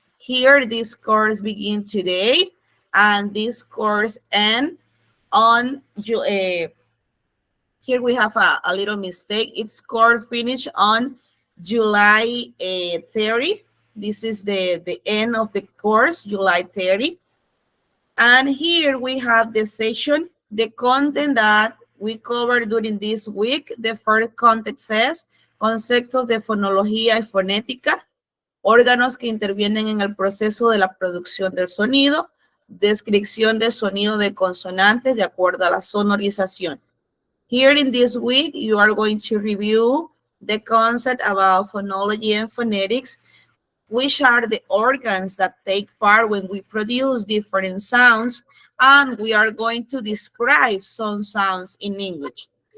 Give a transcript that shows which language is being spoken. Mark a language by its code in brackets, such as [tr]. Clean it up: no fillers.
[en] Here, this course begins today, and this course ends on, here we have a little mistake. It's course finished on July 30. This is the end of the course, July 30. And here we have the session, the content that we covered during this week. The first content says, [es] conceptos de fonología y fonética, órganos que intervienen en el proceso de la producción del sonido, descripción del sonido de consonantes de acuerdo a la sonorización. [en] Here in this week, you are going to review the concept about phonology and phonetics. which are the organs that take part when we produce different sounds, and we are going to describe some sounds in English.